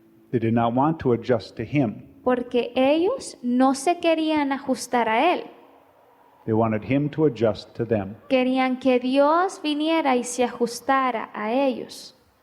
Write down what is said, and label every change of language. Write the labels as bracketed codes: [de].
[en] They did not want to adjust to him. [es] porque ellos no se querían ajustar a Él. [en] They wanted him to adjust to them. [es] Querían que Dios viniera y se ajustara a ellos.